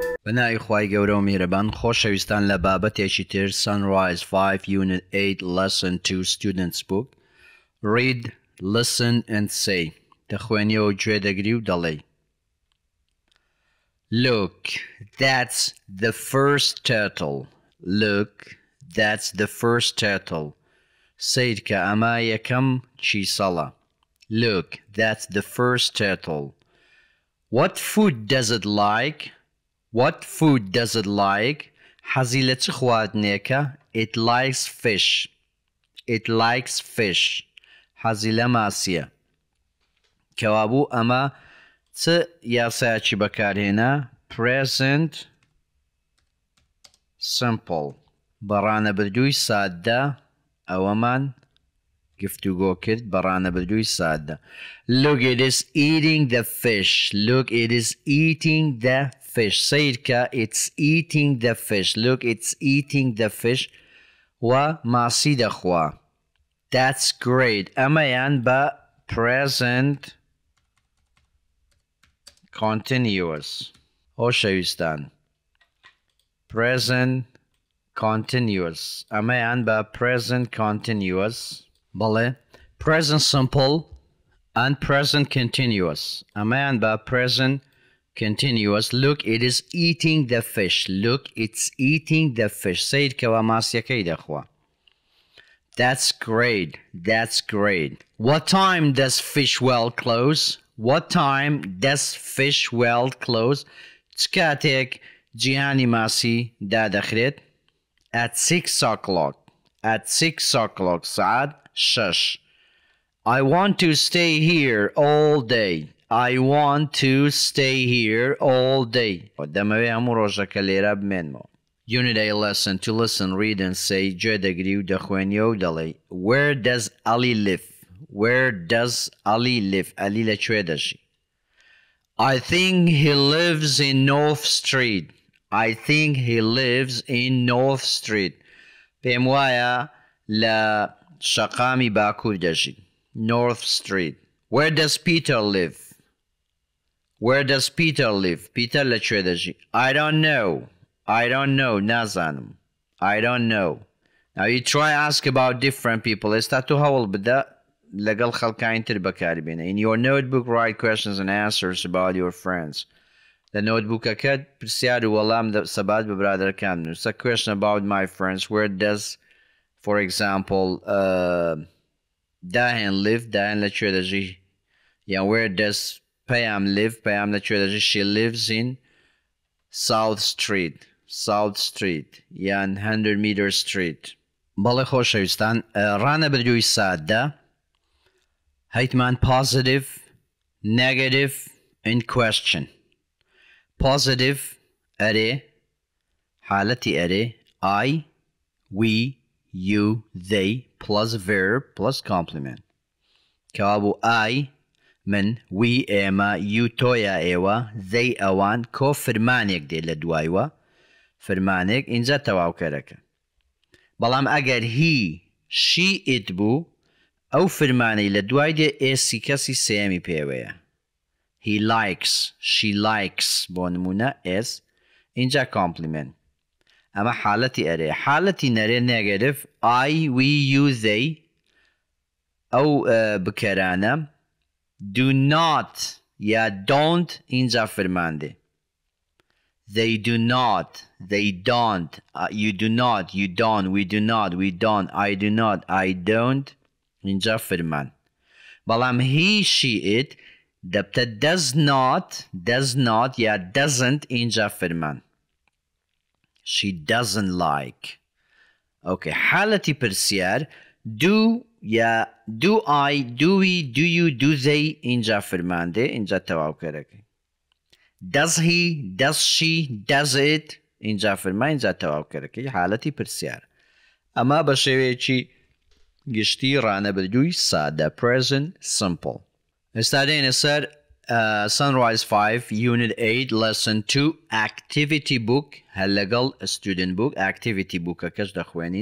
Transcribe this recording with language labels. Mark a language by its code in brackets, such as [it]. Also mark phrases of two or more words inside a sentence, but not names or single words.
[ckb] بەناوی خوای گەورە و میهرەبان خۆشەویستان لە بابەتێکی تر Sunrise 5 Unit 8 Lesson 2 Students Book [en] Read, listen and say [ckb] دەخوێنیەوە گوێ دەگری و دەڵێی [en] Look, that's the first turtle. Look, that's the first turtle. [ckb] سیر کە ئەمە یەکەم چیسەڵە. [en] Look, that's the first turtle. What food does it like? What food does it like? [ckb] حەزی لە چ خواردنێکە؟ [en] It likes fish. It likes fish. [ckb] حەزی لە ماسیە. کەوابوو ئەمە چ یاسایەکی بەکارهێنا؟ [en] Present simple. [ckb] بەڕانەبردووی ساددە ئەوەمان گفتوگۆ کرد بەڕانەبردووی ساددە. [en] Look, it is eating the fish. Look, it is eating the fish. [ckb] سیرکە [en] it's eating the fish. Look, it's eating the fish. [ckb] و ماسی دەخوا. [en] That's great. [ckb] ئەمەیان بە [en] present continuous. [ckb] خۆشەویستان. [en] Present continuous. [ckb] ئەمەیان بە [en] present continuous. [ckb] بەڵێ [en] present simple and present continuous. [ckb] ئەمەیان بە [en] present continuous. Look, it is eating the fish. Look, it's eating the fish. [ckb] سیرکەوە ماسیەکەی دەخوا. [en] That's great. That's great. What time does fish well close? What time does fish well close? [ckb] چ کاتێک جیهانی ماسی دادەخرێت؟ [en] At 6 o'clock. At 6 o'clock. [ckb] سعات 6. [en] I want to stay here all day. I want to stay here all day. [ckb] دەمەوێ هەموو ڕۆژەکە لێرە بمێنمەوە. [en] Unit A lesson to listen, read and say [ckb] گوێ دەگری و دەخوێنیەوە و دەڵێی [en] Where does Ali live? Where does Ali live? Ali [ckb] لەکوێ دەژی؟ [en] I think he lives in North Street. I think he lives in North Street. [ckb] پێم وایە لە شەقامی باکوور دەژی. [en] North Street. Where does Peter live? Where does Peter live? Peter [ckb] لەکوێ دەژی؟ [en] I don't know. I don't know. نازانم. I don't know. Now you try ask about different people. [ckb] ئێستا تو هەوڵ بدە لەگەڵ خەڵکانی تر بەکاری بێنە. [en] In your notebook write questions and answers about your friends. [ckb] لە نۆتبوکەکەت پرسیار و وەڵام سەبات بە برادەرەکان بنووسە. [en] A question about my friends. Where does, for example, داهێن live? [ckb] داهێن لەکوێ دەژی؟ یان [en] where does پەیام live? [ckb] پەیام لەکوێ دەژی؟ [en] She lives in South Street. South Street یان 100 meter street. [ckb] بەڵێ خۆشەویستان ڕانەبردووی ساددە هەیتمان [en] positive, negative and question. [ckb] Positive ئەرێ حالەتی ئەرێ [en] I, we, you, they plus verb plus complement. [ckb] کەوابوو I من we ئێمە you تۆیە ئێوە they ئەوان کۆ فرمانێک دێ لە دوایوە فرمانێک اینجا تەواوکەرەکە. بەڵام ئەگەر he she it بوو ئەو فرمانەی لە دوای دێ ئێسی کەسی سێمی پێوەیە. [en] He likes, she likes [ckb] بۆ نمونە [en] s اینجا complement. [ckb] ئەمە حالەتی ئەرێ. حالەتی نەرێ [en] negative I, we, you, they [ckb] ئەو بکەرانە [en] do not [ckb] یا don't اینجا فرمان دێ. [en] They do not, they don't, you do not, you don't, we do not, we don't, I do not, I don't [ckb] اینجا فرمان. بەڵام [en] he, she, it [ckb] دەبتە [en] does not [ckb] یا doesn't اینجا فرمان. [en] She doesn't like. Okay. [ckb] حالەتی پرسیار do یا [en] do I, do we, do you, do they [ckb] اینجا فرمان دێ اینجا تەواوکەرەکەی. [en] Does he, does she, does it [ckb] اینجا فرمان اینجا تەواوکەرەکەی حالەتی پرسیار. ئەمە بە شێوەیەکی گشتی ڕانەبردووی سادە [en] present simple. [ckb] ئێستا دێنە سەر Sunrise 5 Unit 8 Lesson 2 Activity Book هەر لەگەڵ Student Book Activity Bookەکەش دەخوێنین.